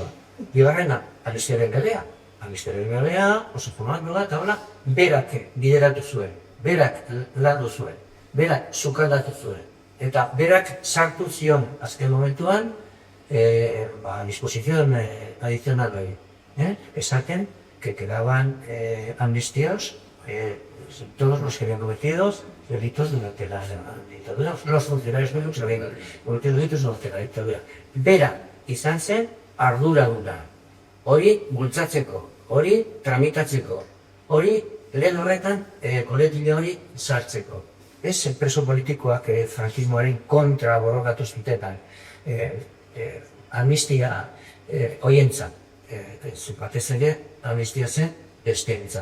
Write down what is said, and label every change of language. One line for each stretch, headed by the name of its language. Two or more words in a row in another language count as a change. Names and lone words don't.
Basque: Bigarrena, amnistiaren legea. Amnistiaren legea, oso formatua eta hola, berak bideratu zuen, berak landu zuen, berak sukaldatu zuen. Eta berak sartu zion azken momentuan,
Spanish: disposición adicional
Basque: hori.
Spanish: Esaten que quedaban amnistiados todos los que habían cometido delitos durante la dictadura, los funcionarios públicos que habían cometido delitos durante la dictadura.
Basque: Bera izan zen arduraduna, hori bultzatzeko, hori tramitatzeko, hori lehen horretan koletile hori sartzeko. Ez preso politikoak frankismoaren kontra borrokatu zutetan, amnistia horientzat, batez ere amnistia zen besteentzat.